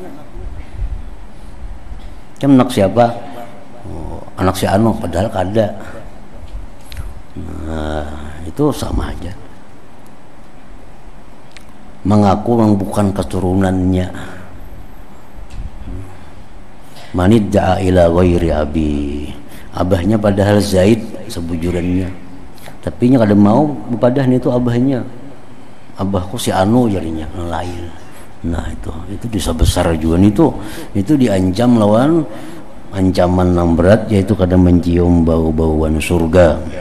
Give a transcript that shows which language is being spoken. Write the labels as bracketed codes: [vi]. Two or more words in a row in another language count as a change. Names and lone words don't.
[bjn] Kan anak siapa? Oh, anak si Ano, padahal kada. Nah, itu sama aja. Mengaku yang bukan keturunannya. [ar] Manidda'a ila ghairi abi, [bjn] abahnya padahal Zaid sebujurannya, tapi nya kada mau padahal itu abahnya, abahku si Anu jadinya lain. Nah itu dosa besar juga itu diancam lawan ancaman yang berat, yaitu kada mencium bau-bauan surga.